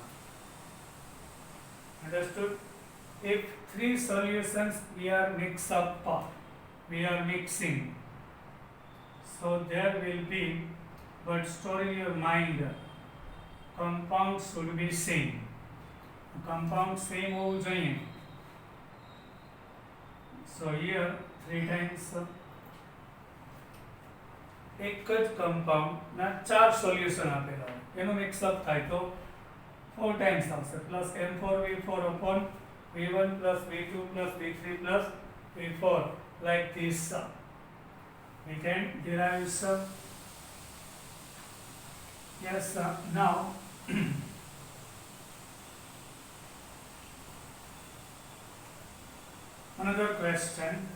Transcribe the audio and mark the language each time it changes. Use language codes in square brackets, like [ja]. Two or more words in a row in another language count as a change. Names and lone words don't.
[en] Understood? If three solutions we are mixing, so there will be, but store in your mind, compound should be same. Compound same [gu] હોવું જોઈએ. [en] So here 3 times [gu] એક જ compound ના 4 સોલ્યુશન આપેલા હોય એનું મિક્સઅપ થાય તો 4 times આવશે પ્લસ [en] M4V4 upon V1 plus V2 plus V3 plus V4 like this. We can derive some. Yes, now another question.